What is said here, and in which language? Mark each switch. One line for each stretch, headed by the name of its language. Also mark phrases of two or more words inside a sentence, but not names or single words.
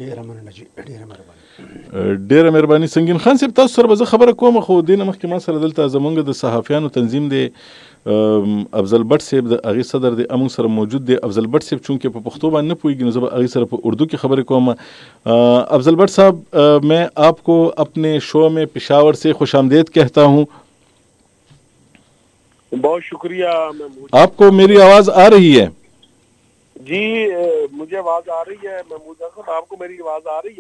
Pashto: ډېره مهرباني. سنگین خان صاحب تاسو سره به زه خبره کوم خو دې نه مخکې ما سره دلته زمونږ د صحافیانو تنظیم دی افضل بټ صاحب د هغې صدر دی امونږ سره موجود دی. افضل بټ صاحب چونکې په پښتو باندې نه پوهېږي نو زه به هغې سره په اردو کې خبرې کوم.
Urdu: افضل بٹ صاحب میں آپ کو اپنے شو میں پشاور سے خوش آمدید کہتا ہوں. بہت شکریہ. آپ کو میری آواز آ رہی ہے؟ جی مجھے آواز آ رہی ہے محمود صاحب. آپ کو میری آواز آ رہی ہے؟